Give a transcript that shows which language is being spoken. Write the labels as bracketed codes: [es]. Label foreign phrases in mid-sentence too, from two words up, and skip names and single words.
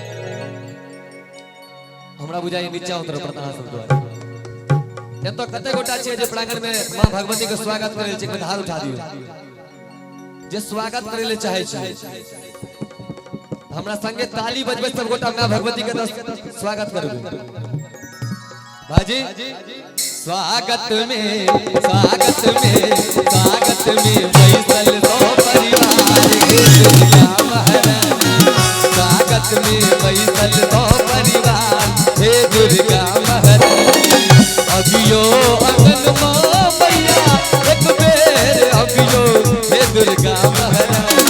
[mai] हमरा बुझाई नीचा उतर पड़ता सब द्वारा तो कते गोटा छे जे प्रांगण में मां भगवती के स्वागत करे छे हाथ उठा दियो जे स्वागत करे ले चाहे छे हमरा संगे ताली बजबे सब गोटा मां भगवती के स्वागत करबे भाजी स्वागत में बैसल दो परिवार हे दुर्गा महारानी। स्वागत में बैसल दो परिवार हे दुर्गा महारानी। अबियो अंगन मैया एक बेर अबियो हे दुर्गा महारानी।